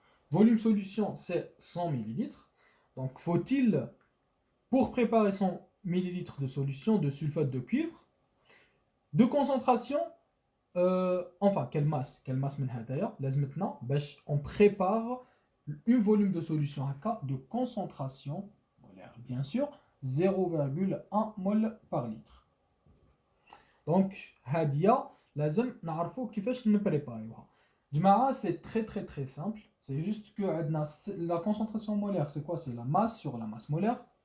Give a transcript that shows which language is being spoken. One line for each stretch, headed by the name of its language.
French: Volume solution, c'est 100 ml. Donc, faut-il, pour préparer 100 ml de solution de sulfate de cuivre, de concentration, quelle masse d'ailleurs, maintenant, on prépare un volume de solution de concentration, bien sûr, 0,1 mol par litre.
Arabic: Donc, hadia, لازم نعرفوا كيفاش نبريباريوها.
French: جماعة, c'est très simple. C'est juste que la concentration molaire, c'est quoi? C'est la masse sur la masse molaire.